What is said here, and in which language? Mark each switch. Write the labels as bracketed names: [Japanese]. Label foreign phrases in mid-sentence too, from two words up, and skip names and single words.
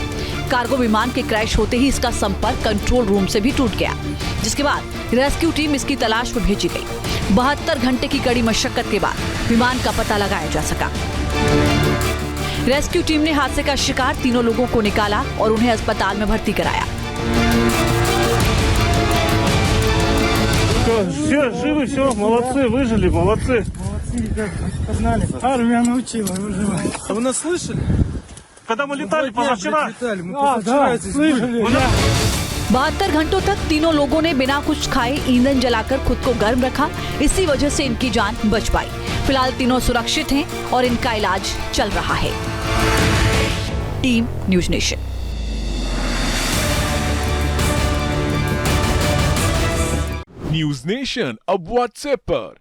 [Hindi] कार्गो विमान के क्रैश होते ही इसका संपर्क [English] control room [Hindi] से भी टूट गया, जिसके बाद [English] rescue team [Hindi] इसकी तलाश में भेजी गई। 72 घंटे की कड़ी मशक्कत के बाद विमान का पता लगाया जा सका। [English] rescue team [Hindi] ने हादसे का शिकार 3 लोगों को निकाला और उन्हें अस्पताल में भर्ती कराया। [Russian] Все живы, все, молодцы, выжили, молодцы. Молодцы, ребята, познали. Армия научила выживать. А вы нас слышали? Когда мы летали позавчера? Летали, мы позавчера здесь слышали. [Hindi] 72 घंटों तक 3 लोगों ने बिना कुछ खाए ईंधन जलाकर खुद को गर्म रखा। इसी वजह से इनकी जान बच पाई। फिलहाल 3 सुरक्षित हैं और इनका इलाज चल रहा है। टीम न्यूज नेशन। न्यूज नेशन अब व्हाट्सएप पर।